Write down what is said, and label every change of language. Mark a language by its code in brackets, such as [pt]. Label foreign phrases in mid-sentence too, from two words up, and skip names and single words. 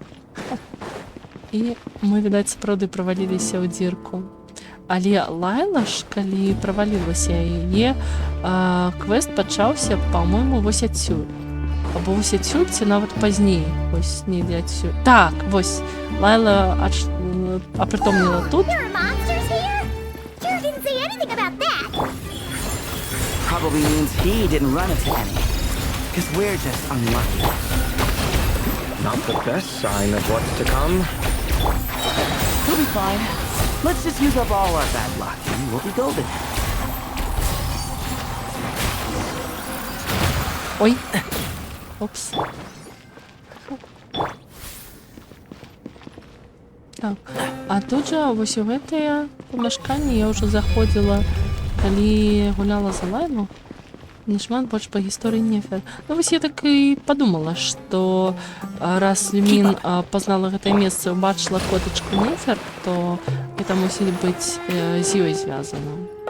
[be] І мы, відаць, сапраўды праваліліся ў дзірку. Але Лайла ж, калі правалілася яе, квест пачаўся, па-мойму, вось адсюль. Або вось адсюль, ці нават пазней. Вось недзе адсюль. Так, вось, Лайла апрытомніла тут. [en] Probably means he didn't run into any. Because we're just unlucky. Not the best sign of what's to come. We'll be fine. Let's just use up all our bad luck and we'll be golden. [be] Ой. Опс. Так, а тут жа вось у гэтае памяшканне я ўжо заходзіла, калі гуляла за Лайлу. Не шмат больш па гісторыі Нефер. Ну вось я так і падумала, што раз Люмін пазнала гэтае месца, убачыла котачку Нефер, то гэта мусіць быць з ёй звязана.